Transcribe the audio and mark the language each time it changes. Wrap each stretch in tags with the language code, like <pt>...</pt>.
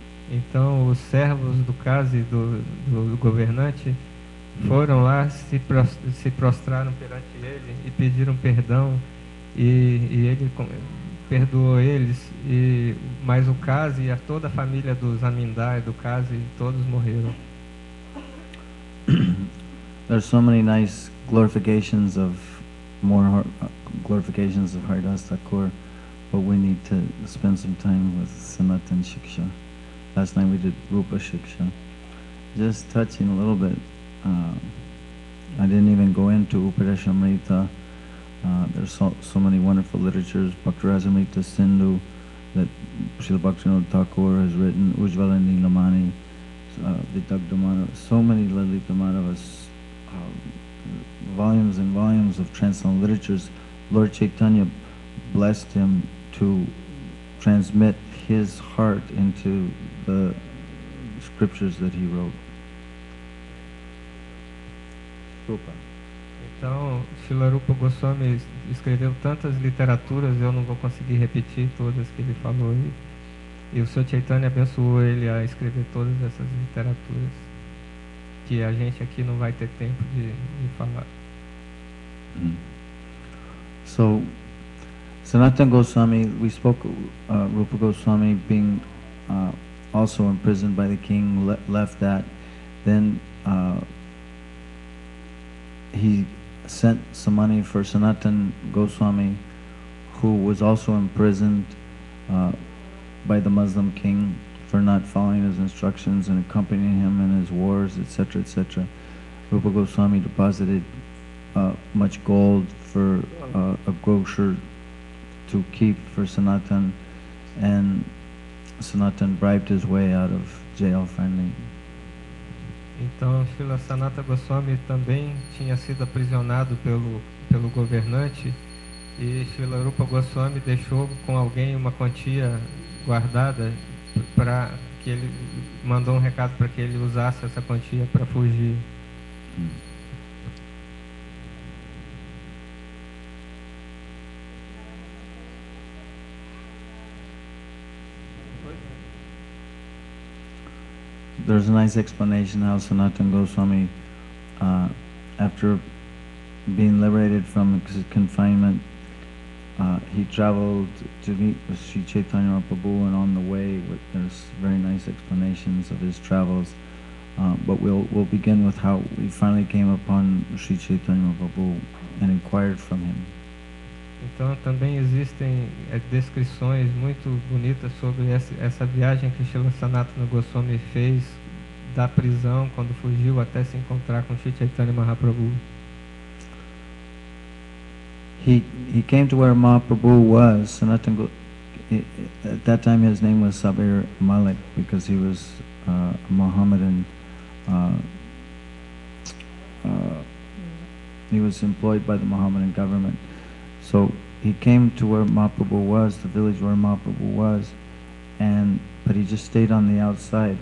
<pt>Então os servos do Qazi, do governante, foram lá, se prostraram perante ele e pediram perdão, e ele perdoou eles, mas o Qazi e toda a família do Zamindar e do Qazi, todos morreram.</pt> <en>There's so many nice glorifications of Haridas Thakur, but we need to spend some time with Sanatan Shiksha. Last night we did Rupa Shiksha. Just touching a little bit. I didn't even go into Upadeshamrita. There's so many wonderful literatures. Bhaktirasamrita Sindhu that Srila Bhaktivinoda Thakur has written, Ujjvala Nilamani, Vidagdha Madhava, so many Lalita Madhavas, volumes and volumes of transcendental literatures. Lord Chaitanya blessed him to transmit his heart into the scriptures that he wrote. Rupa.</en> <pt>Então, Srila Rupa Goswami escreveu tantas literaturas, eu não vou conseguir repetir todas que ele falou. E o Sr. Chaitanya abençoou ele a escrever todas essas literaturas, que a gente aqui não vai ter tempo de falar.</pt> <en>So, Sanatana Goswami, we spoke Rupa Goswami being also imprisoned by the king, left that. Then he sent some money for Sanatana Goswami, who was also imprisoned by the Muslim king for not following his instructions and accompanying him in his wars, etc., etc. Rupa Goswami deposited much gold for a grocer to keep for Sanatan, and Sanatan bribed his way out of jail finally.</en> <pt>Então, Srila Sanatana Goswami também tinha sido aprisionado pelo governante, e Srila Rupa Goswami deixou com alguém uma quantia guardada, para que ele mandou um recado para que ele usasse essa quantia para fugir.</pt> <en>There's a nice explanation how Sanatana Goswami, after being liberated from his confinement, he traveled to meet with Sri Chaitanya Mahaprabhu, and on the way, there's very nice explanations of his travels. But we'll begin with how we finally came upon Sri Chaitanya Mahaprabhu and inquired from him.</en> <pt>Então também existem descrições muito bonitas sobre essa viagem que Srila Sanatana Goswami fez da prisão, quando fugiu até se encontrar com Sri Chaitanya Mahaprabhu.</pt> <en>He came to where Mahaprabhu was. At that time his name was Sabir Malik, because he was a Mohammedan. He was employed by the Mohammedan government. So he came to where Mahaprabhu was, the village where Mahaprabhu was, but he just stayed on the outside.</en>